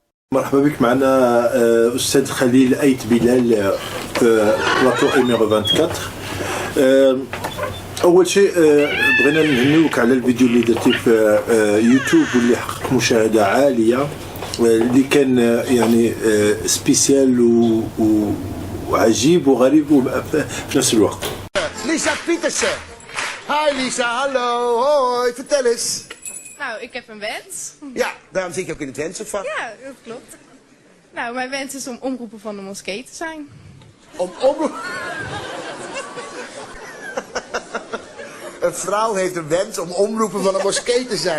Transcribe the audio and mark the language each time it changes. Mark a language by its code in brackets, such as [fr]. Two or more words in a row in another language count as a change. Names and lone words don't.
[ar] مرحبا بك معنا أستاذ خليل أيت بلال في بلاطو إيميرو 24. أول شيء بغينا نهنيوك على الفيديو اللي درتيه في يوتيوب واللي حقق مشاهدة عالية، اللي كان يعني سبيسيال وعجيب وغريب في نفس الوقت. [nl] Lisa Pietersen. Hi Lisa, hallo, hoi, vertel eens. Nou, ik heb een wens. Ja, daarom zit je ook in het wensenvak. Ja, dat klopt. Nou, mijn wens is om omroeper van de moskee te zijn. Een vrouw heeft een wens om omroeper van een moskee te zijn.